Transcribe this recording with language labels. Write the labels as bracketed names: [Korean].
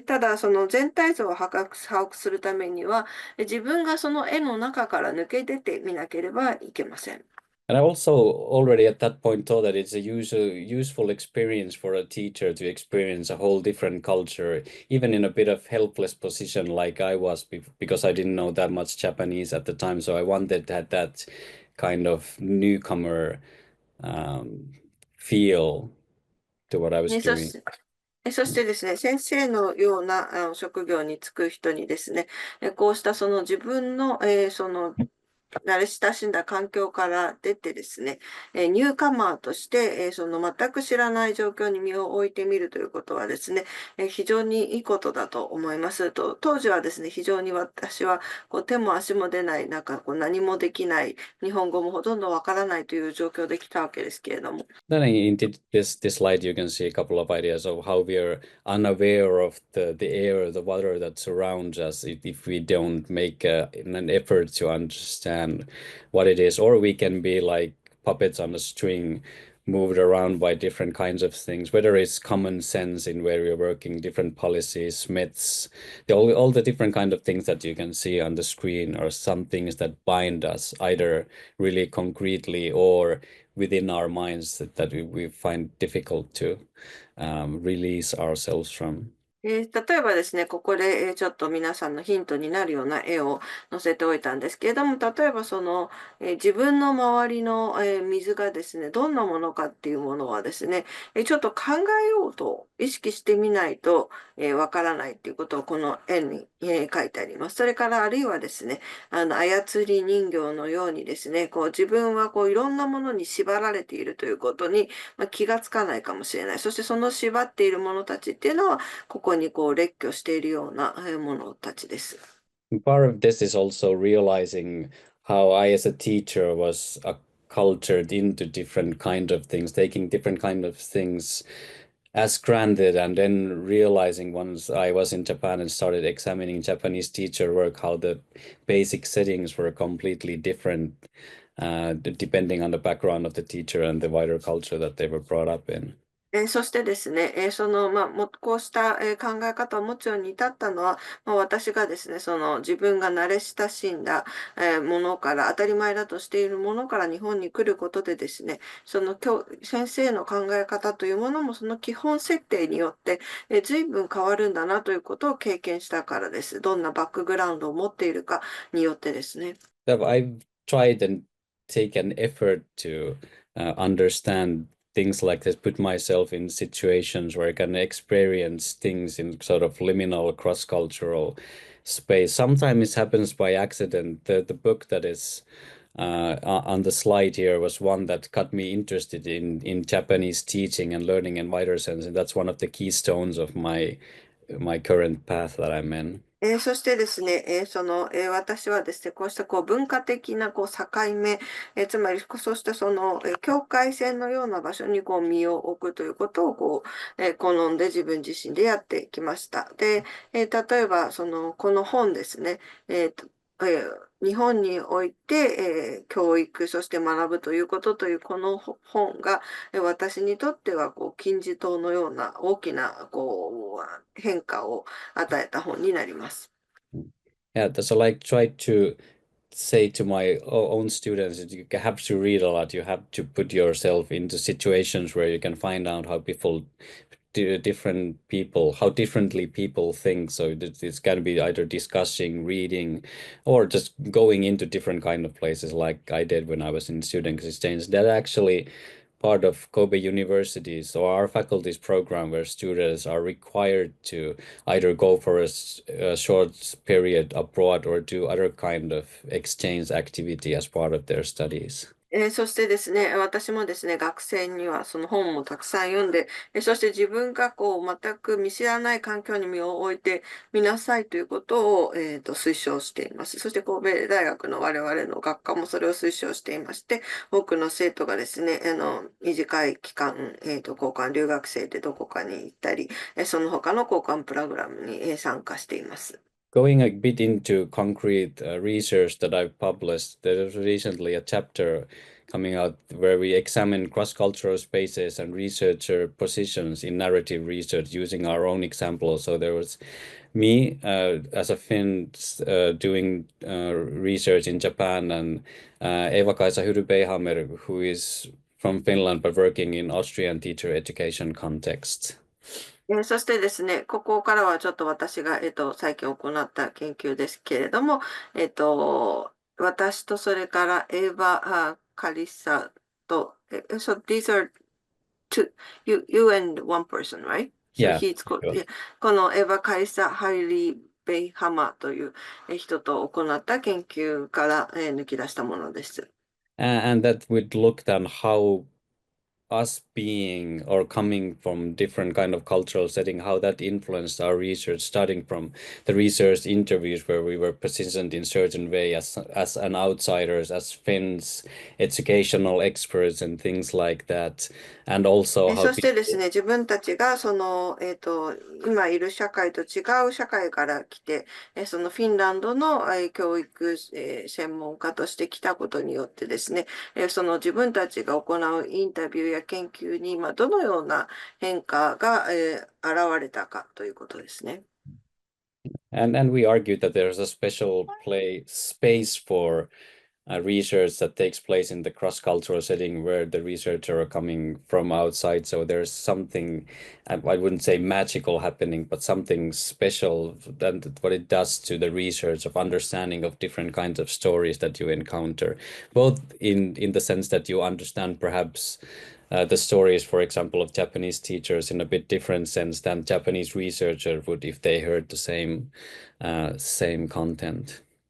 [Japanese] ただ、その全体像を把握するためには、自分がその絵の中から抜け出てみなければいけません。 [English] And I also already at that point thought that it's a useful experience for a teacher to experience a whole different culture, even in a bit of helpless position like I was, because I didn't know that much Japanese at the time. So I wanted that kind of newcomer feel to what I was ね、 doing. [Japanese] そしてですね、先生のような職業に就く人にですね、こうしたその自分の、慣れ親しんだ環境から出てですね、ニューカマーとして、その全く知らない状況に身を置いてみるということはですね、非常にいいことだと思いますと、当時はですね、非常に私は手も足も出ない、なんか何もできない、日本語もほとんどわからないという状況で来たわけですけれども。 [English] Then in this slide, you can see a couple of ideas of how we are unaware of the air, the water that surrounds us if we don't make an effort to understand what it is, or we can be like puppets on a string, moved around by different kinds of things, whether it's common sense in where we're working, different policies, myths, all the different kind of things that you can see on the screen are some things that bind us either really concretely or within our minds that we find difficult to release ourselves from. [Japanese] 例えばですね、ここでちょっと皆さんのヒントになるような絵を載せておいたんですけれども、例えば自分の周りの水がですね、どんなものかっていうものはですね、ちょっと考えようと意識してみないとわからないっていうことをこの絵に書いてあります。それからあるいはですね、操り人形のようにですね、自分はいろんなものに縛られているということに気がつかないかもしれない。そしてその縛っているものたちっていうのは、ここに列挙しているようなものたちです。 [English] Part of this is also realizing how I, as a teacher, was cultured into different kind of things, taking different kind of things as granted, and then realizing once I was in Japan and started examining Japanese teacher work, how the basic settings were completely different, depending on the background of the teacher and the wider culture that they were brought up in. [Japanese] そしてですね、こうした、考え方を持つように至ったのは、私がですね、自分が慣れ親しんだ、ものから、当たり前だとしているものから日本に来ることでですね、先生の考え方というものもその基本設定によって、随分変わるんだなということを経験したからです。どんなバックグラウンドを持っているかによってですね。 [English] I've tried and taken effort to understand things like this, put myself in situations where I can experience things in sort of liminal cross-cultural space. Sometimes it happens by accident. The book that is on the slide here was one that got me interested in Japanese teaching and learning in wider sense, and that's one of the keystones of my current path that I'm in. [Japanese] そしてですね、私はですね、こうした文化的な境目、つまりそうした境界線のような場所に身を置くということを好んで自分自身でやってきました。で、例えばこの本ですね、日本において、教育、そして学ぶということというこの本が、私にとっては金字塔のような大きな変化を与えた本になります。 [English] Yeah, so like try to say to my own students that you have to read a lot. You have to put yourself into situations where you can find out how different people, how differently people think. So it's going to be either discussing, reading, or just going into different kind of places like I did when I was in student exchange. That actually part of Kobe University. So our faculty's program where students are required to either go for a short period abroad or do other kind of exchange activity as part of their studies. [Japanese] そしてですね、私もですね、学生にはその本もたくさん読んで、そして自分が全く見知らない環境に身を置いてみなさいということを、推奨しています。そして神戸大学の我々の学科もそれを推奨していまして、多くの生徒がですね、短い期間、交換留学生でどこかに行ったり、その他の交換プログラムに参加しています。 [English] Going a bit into concrete research that I've published, there was recently a chapter coming out where we examine cross-cultural spaces and researcher positions in narrative research using our own examples. So there was me as a Finn doing research in Japan, and Eva-Kaisa Hyrybeihammer, who is from Finland but working in Austrian teacher education context. [Japanese] そしてですね、ここからはちょっと私が、最近行った研究ですけれども、私とそれからエヴァ・カリサと、 [English] so these are you and one person, right? So Yeah, he's called, sure. [Japanese] このエヴァ・カリサ・ハイリー・ベイハマーという人と行った研究から抜き出したものです。 [English] And that would look at how us being or coming from different kind of cultural setting, how that influenced our research, starting from the research interviews where we were positioned in certain way as an outsiders, as Finns, educational experts and things like that. And also how [Japanese] そしてですね、自分たちが今いる社会と違う社会から来て、そのフィンランドの教育専門家として来たことによってですね、その自分たちが行うインタビューや研究にどのような変化が現れたかということですね。 [English] And we argued that there's a special space for research that takes place in the cross-cultural setting where the researcher are coming from outside. So there's something, I wouldn't say magical happening, but something special that what it does to the research of understanding of different kinds of stories that you encounter, both in the sense that you understand perhaps the stories, for example, of Japanese teachers in a bit different sense than Japanese researcher would if they heard the same content.